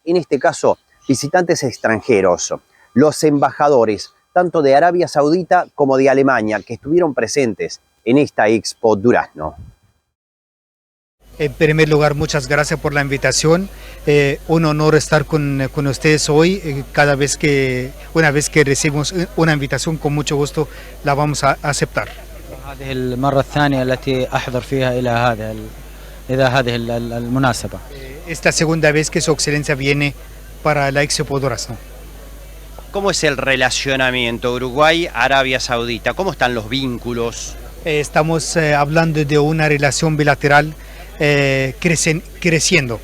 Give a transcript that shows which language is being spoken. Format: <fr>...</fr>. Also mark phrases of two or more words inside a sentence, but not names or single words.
<es>En este caso, visitantes extranjeros, los embajadores, tanto de Arabia Saudita como de Alemania, que estuvieron presentes en esta Expo Durazno. En primer lugar, muchas gracias por la invitación. Un honor estar con ustedes hoy. Una vez que recibimos una invitación, con mucho gusto la vamos a aceptar.</es> <ar>هذه المرة الثانية التي أحضر فيها إلى هذه المناسبة.</ar> <es>Esta segunda vez que Su Excelencia viene para la Expo Durazno. ¿Cómo es el relacionamiento Uruguay-Arabia Saudita? ¿Cómo están los vínculos? Estamos hablando de una relación bilateral creciendo.</es>